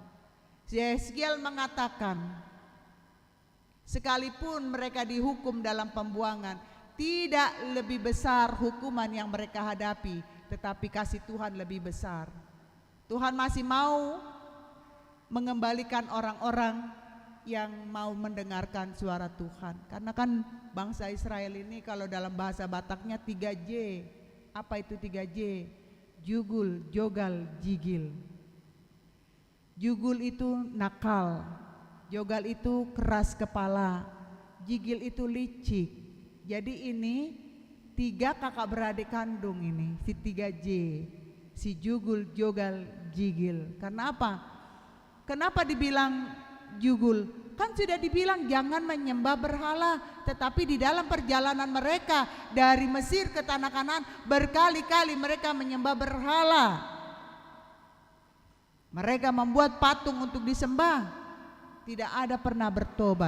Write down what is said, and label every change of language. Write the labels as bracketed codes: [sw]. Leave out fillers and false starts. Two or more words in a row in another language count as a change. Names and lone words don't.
[id] Yehezkiel mengatakan, sekalipun mereka dihukum dalam pembuangan, tidak lebih besar hukuman yang mereka hadapi, tetapi kasih Tuhan lebih besar. Tuhan masih mau mengembalikan orang-orang yang mau mendengarkan suara Tuhan. Karena kan bangsa Israel ini kalau dalam bahasa Bataknya 3J. Apa itu 3J? [bbc] Jugul, jogal, jigil. [id] Jugul itu nakal, jogal itu keras kepala, jigil itu licik. Jadi ini 3 kakak beradik kandung ini, si 3J, si [bbc] jugul, jogal, jigil. [id] Karena apa? Kenapa dibilang jugul? Kan sudah dibilang jangan menyembah berhala, tetapi di dalam perjalanan mereka dari Mesir ke tanah Kanaan berkali-kali mereka menyembah berhala. Mereka membuat patung untuk disembah, tidak ada pernah bertobat.